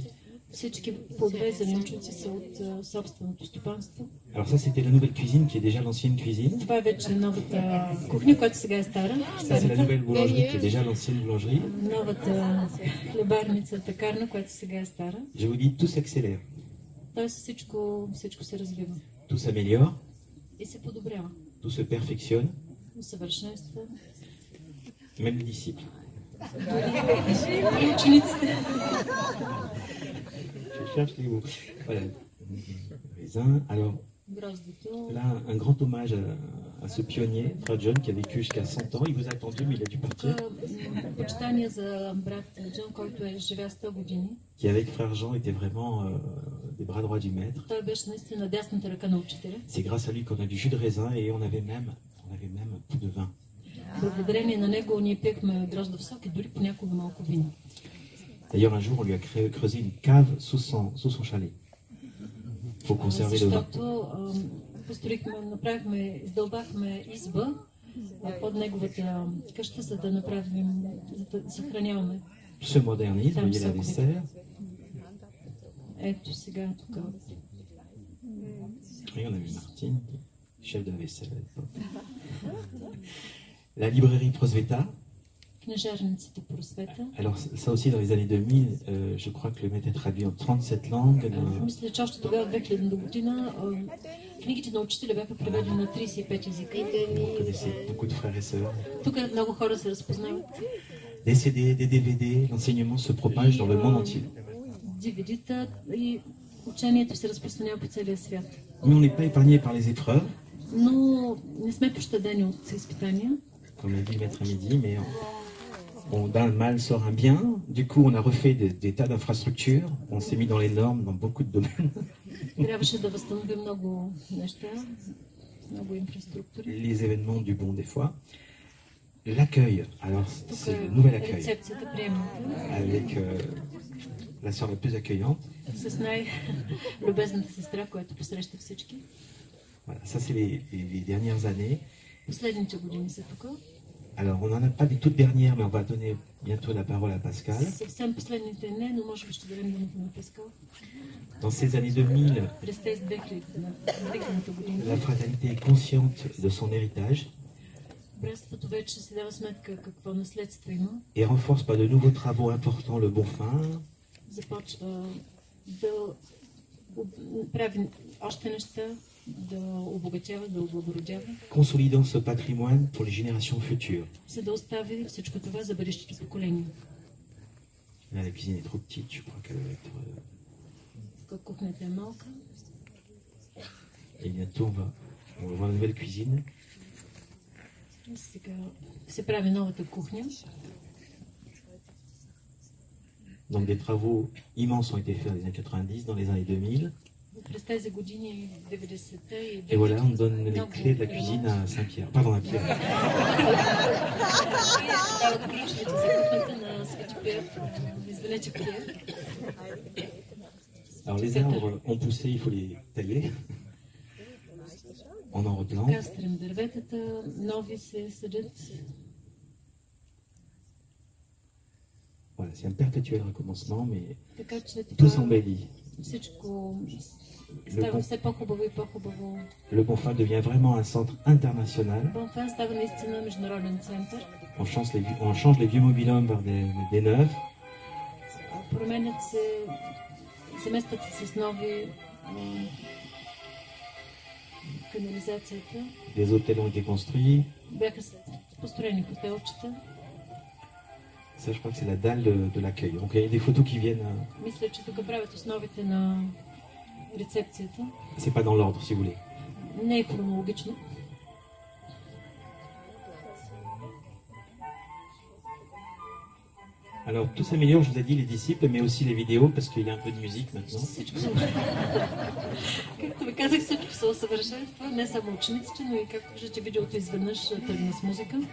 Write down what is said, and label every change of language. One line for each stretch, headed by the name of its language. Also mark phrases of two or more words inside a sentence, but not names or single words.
Bulgarian: Всички плодове и зеленчуци са от собственото стопанство.
French: Alors ça, c'était la nouvelle cuisine qui est déjà l'ancienne cuisine.
Bulgarian: Това е вече новата кухня, която сега е стара.
French: Ça, c'est la nouvelle boulangerie qui est déjà l'ancienne boulangerie.
Bulgarian: Новата хлебарница, пекарна, която сега е стара.
French: Je vous dis, tout s'accélère.
Bulgarian: Тоест всичко се развива.
French: Tout s'améliore.
Bulgarian: И се подобрява.
French: Tout se perfectionne.
Bulgarian: Усъвършенства.
French: Même les disciples.
Bulgarian: И учениците.
French: Je cherche les mots. Voilà. Raisin. Alors, là, un grand hommage à ce pionnier, Frère John, qui a vécu jusqu'à 100 ans. Il vous a attendu, mais il a dû partir.
Bulgarian: Почитание за брат Джон, който е живял 100 години.
French: Qui, avec Frère Jean, était vraiment des bras droits du maître.
Bulgarian: Той беше наистина дясната ръка на учителя.
French: C'est grâce à lui qu'on a du jus de raisin et on avait même un peu de vin.
Bulgarian: благодарение на него ние пиехме грозда високи, дори понякога малко вино.
French: D'ailleurs, un jour, on lui a creusé une cave sous son chalet pour conserver le vin.
Bulgarian: Защото издълбахме изба под неговата къща, за да направим, за да съхраняваме.
French: Se modernise, vous voyez la vaisselle.
Bulgarian: Ето сега тук.
French: Et on a vu Martine, chef de la vaisselle à l'époque. La librairie Prosveta.
Bulgarian: Книжарницата Просвета.
French: Alors ça aussi dans les années 2000, je crois que le maître est traduit en 37 langues.
Bulgarian: Мисля, че още тогава, 2000 година, книгите на учителя бяха преведени на 35 езика.
French: Vous connaissez beaucoup de frères et sœurs.
Bulgarian: Тук много хора се разпознават.
French: Des CD, des DVD, l'enseignement se propage dans le monde entier.
Bulgarian: DVD-та и учението се разпространява по целия свят.
French: Mais on n'est pas épargné par les épreuves.
Bulgarian: Но не сме пощадени от изпитания.
French: Comme l'a dit Maître Midi, mais d'un mal sort un bien. Du coup, on a refait des tas d'infrastructures. On s'est mis dans les normes dans beaucoup de domaines.
Bulgarian: Трябваше да възстановим много неща, много инфраструктури.
French: Les événements du bon des fois. L'accueil, alors c'est le nouvel accueil.
Bulgarian: Рецепцията, приемната.
French: Avec la sœur la plus accueillante.
Bulgarian: С най-любезната сестра, която посреща всички.
French: Voilà, ça c'est les dernières années.
Bulgarian: Последните години са тук.
French: Alors, on n'en a pas des toutes dernières, mais on va donner bientôt la parole à Pascal.
Bulgarian: Съвсем последните не, но може би ще дадем думата на Паскал.
French: Dans ces années 2000,
Bulgarian: През тези 2000 години.
French: la fraternité est consciente de son héritage.
Bulgarian: Братството вече си дава сметка какво наследство има.
French: Et renforce par de nouveaux travaux importants le bon fin.
Bulgarian: Започва да прави още неща, да обогатява, да облагородява.
French: Consolidant ce patrimoine pour les générations futures.
Bulgarian: За да остави всичко това за бъдещите поколения.
French: Là, la cuisine est trop petite, je crois qu'elle va être...
Bulgarian: Кухнята е малка.
French: Et bientôt, on va voir une nouvelle cuisine.
Bulgarian: Сега се прави новата кухня.
French: Donc des travaux immenses ont été faits dans les années 90, dans les années 2000.
Bulgarian: През тези години, 90-те и...
French: Et voilà, on donne les clés de la cuisine à Saint-Pierre. Pardon, à Pierre.
Bulgarian: Дават ключовете за кухнята на Свети Пиер. Извинете, Пиер.
French: Alors les arbres ont poussé, il faut les tailler. On en replante.
Bulgarian: Кастрим дърветата, нови се съдят.
French: Voilà, c'est un perpétuel recommencement, mais
Bulgarian: Така че
French: tout s'embellit.
Bulgarian: всичко става все по-хубаво и по-хубаво.
French: Le Bonfin devient vraiment un centre international.
Bulgarian: Бонфан става наистина международен център.
French: On change les vieux mobil-hommes par des neufs.
Bulgarian: Променят се, заместват се с нови канализацията.
French: Des hôtels ont été construits.
Bulgarian: Бяха построени хотелчета.
French: Ça, je crois que c'est la dalle de l'accueil. Donc il y a des photos qui viennent.
Bulgarian: Мисля, че тук правят основите на рецепцията.
French: C'est pas dans l'ordre, si vous voulez.
Bulgarian: Не е хронологично.
French: Alors tout s'améliore, je vous ai dit, les disciples, mais aussi les vidéos, parce qu'il y a un peu de musique maintenant.
Bulgarian: Както ви казах, всичко се усъвършенства, не само учениците, но и както виждате, видеото изведнъж тръгна с музика.